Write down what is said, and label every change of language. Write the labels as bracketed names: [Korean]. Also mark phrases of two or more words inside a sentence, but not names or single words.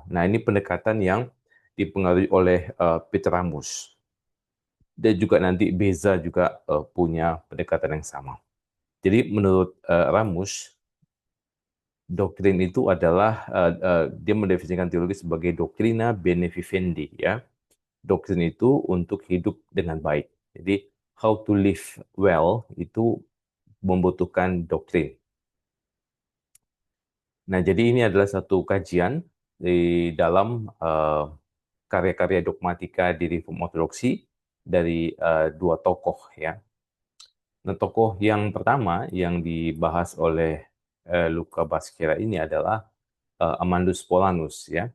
[Indonesian] Nah, ini pendekatan yang dipengaruhi oleh Peter Ramus. Dan juga nanti Beza juga punya pendekatan yang sama. Jadi menurut Ramus, doktrin itu adalah dia mendefinisikan teologi sebagai [Latin] doctrina bene vivendi [Indonesian] ya. Doktrin itu untuk hidup dengan baik. Jadi [English] how to live well [Indonesian] itu membutuhkan doktrin. Nah, jadi ini adalah satu kajian di dalam karya-karya dogmatika di Reform Ortodoksi dari dua tokoh ya. Nah, tokoh yang pertama yang dibahas oleh Luca Baskera ini adalah Amandus Paulanus ya.